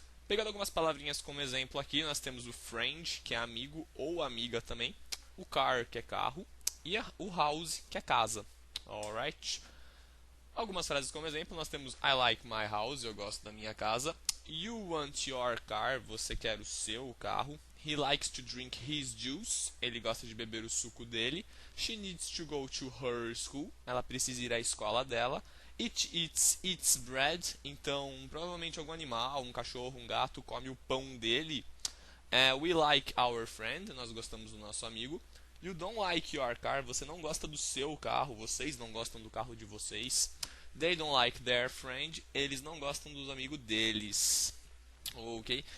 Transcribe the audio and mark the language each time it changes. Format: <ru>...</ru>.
<pt>Pegando algumas palavrinhas como exemplo aqui, nós temos o friend, que é amigo ou amiga também, o car, que é carro, e o house, que é casa. Alright? Algumas frases como exemplo, nós temos</pt> <en>I like my house,</en> <pt>eu gosto da minha casa.</pt> <en>You want your car,</en> <pt>você quer o seu carro.</pt> <en>He likes to drink his juice,</en> <pt>ele gosta de beber o suco dele.</pt> <en>She needs to go to her school,</en> <pt>ela precisa ir à escola dela.</pt> <en>It eats its bread,</en> <pt>então provavelmente algum animal, um cachorro, um gato come o pão dele.</pt> <en>We like our friend,</en> <pt>nós gostamos do nosso amigo.</pt> <en>You don't like your car,</en> <pt>você não gosta do seu carro, vocês não gostam do carro de vocês.</pt> <en>They don't like their friend,</en> <pt>eles não gostam dos amigos deles. Ok?</pt>